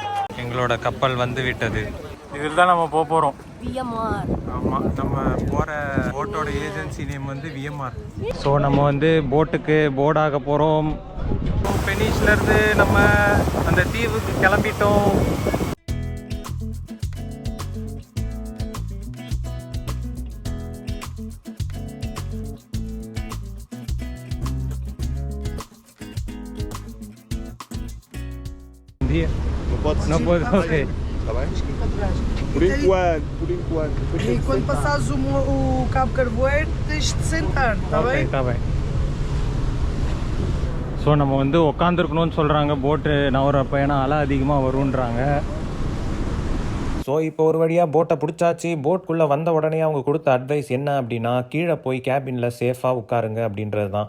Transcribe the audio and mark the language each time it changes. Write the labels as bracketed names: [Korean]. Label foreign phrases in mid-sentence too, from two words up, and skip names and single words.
[Tamil] எங்களோட கப்பல் வந்து விட்டது. இதில் தான் நம்ம போகிறோம். விஎம்ஆர். ஆமாம், நம்ம போகிற போட்டோட [English] agency name [Tamil] வந்து விஎம்ஆர். ஸோ நம்ம வந்து போட்டுக்கு போர்டாக போகிறோம். பெனிஷ்லேருந்து நம்ம அந்த தீவுக்கு கிளம்பிட்டோம். [Portuguese] Não pode, ok. Está bem? Por enquanto. E quando passares o Cabo Carvoeiro, tens de sentar, está bem? Está bem. [Tamil] ஸோ நம்ம வந்து உட்காந்துருக்கணும்னு சொல்கிறாங்க. போட்டு நவரப்போ ஏன்னா அலை அதிகமாக வருன்றாங்க. ஸோ இப்போ ஒரு வழியாக போட்டை பிடிச்சாச்சு. போட்குள்ளே வந்த உடனே அவங்க கொடுத்த அட்வைஸ் என்ன அப்படின்னா, கீழே போய் கேபினில் சேஃபாக உட்காருங்க அப்படின்றது தான்.